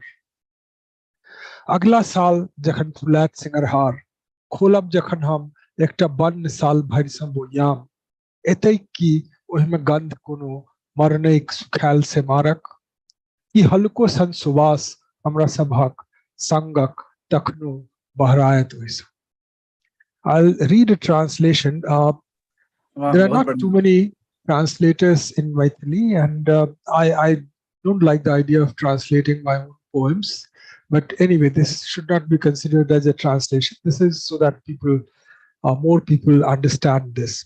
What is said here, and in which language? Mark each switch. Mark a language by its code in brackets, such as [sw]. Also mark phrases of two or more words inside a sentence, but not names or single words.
[mai] अगला साल जखन फुलायत सिंगरहार खोलब जखन हम एकटा बन्न साल भरि सँ बोयाम एतै कि ओहिमे गंध कोनो मरनैक सुखायल से मारक ई हल्को सन सुवास हमरा सभक संगक तखनो बहरायत ओहिसँ। [en] I'll read a translation. There are not too many translators in Maithili, and I don't like the idea of translating my own poems. But anyway, this should not be considered as a translation. This is so that more people understand this.